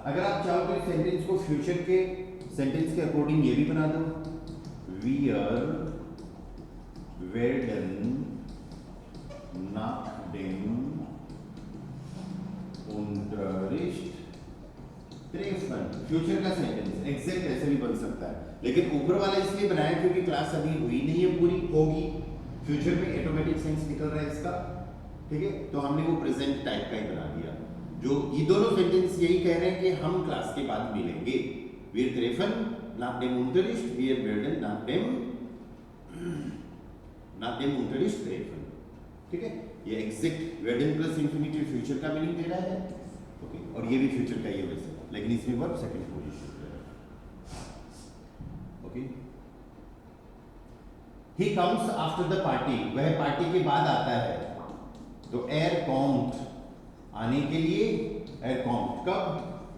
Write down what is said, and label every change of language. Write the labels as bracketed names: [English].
[Hindi] अगर आप चाहो तो सेंटेंस को फ्यूचर के सेंटेंस के अकॉर्डिंग ये भी बना दो, [German] wir werden nach dem Unterricht treffen, [Hindi] future का सेंटेंस एग्जैक्ट ऐसे भी बन सकता है, लेकिन ऊपर वाला इसलिए बनाया क्योंकि क्लास अभी हुई नहीं है, पूरी होगी, फ्यूचर में ऑटोमेटिक सेंस निकल रहा है इसका, ठीक है। तो हमने वो प्रेजेंट टाइप का ही बना दिया। जो ये दोनों सेंटेंस यही कह रहे हैं कि हम क्लास के बाद मिलेंगे। [German] wir treffen nach dem Unterricht, wir werden nach dem Unterricht treffen, [Hindi] ठीक है। ये exact werden plus infinitive future का मीनिंग दे रहा है, ओके। और ये भी फ्यूचर का ही है वैसे, लेकिन इसमें वर्ब सेकंड पोजीशन पे है, okay. [English] he comes after the party, [Hindi] वह पार्टी के बाद आता है, तो [German] er kommt [Hindi] आने के लिए, er kommt कब?